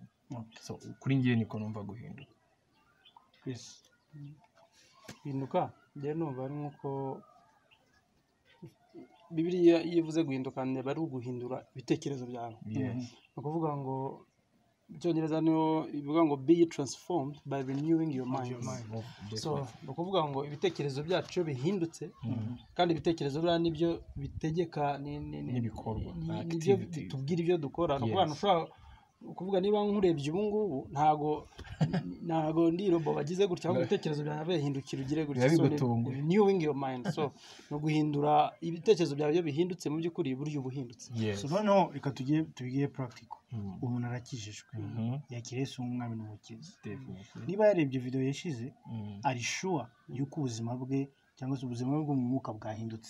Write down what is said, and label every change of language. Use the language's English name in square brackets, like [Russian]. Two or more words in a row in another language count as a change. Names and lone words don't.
[Kinyarwanda] So kuri njye niko numva guhinduka. Guhinduka njye numva ari nkuko Bibiliya yivuze guhinduka, bari uguhindura ibitekerezo byawe. Ni ukuvuga ngo Icyongereza niyo bivuga ngo [English] be transformed by renewing your mind. [Kinyarwanda] So ni ukuvuga ngo ibitekerezo byacu bihindutse, kandi ibitekerezo bya nibyo bitegeka n'ibikorwa, nibyo bitubwira ibyo dukora. Ni ukuvuga niba nkurebye ubu ngubu ntago ndi robo bagize gutya, ahubwo ibitekerezo byawe bihindukira ugire gutya. [English] Renewing your mind. [Kinyarwanda] So no guhindura ibitekerezo byawe byo bihindutse mu by'ukuri buryo buhindutse. So noneho reka tugiye practical. Umuntu arakijijwe, yakiriye Yesu nk'umwami n'umukiza. Niba yarebye video yashize, ari sure yuko ubuzima bwe cyangwa se ubuzima bwe mu mwuka bwahindutse.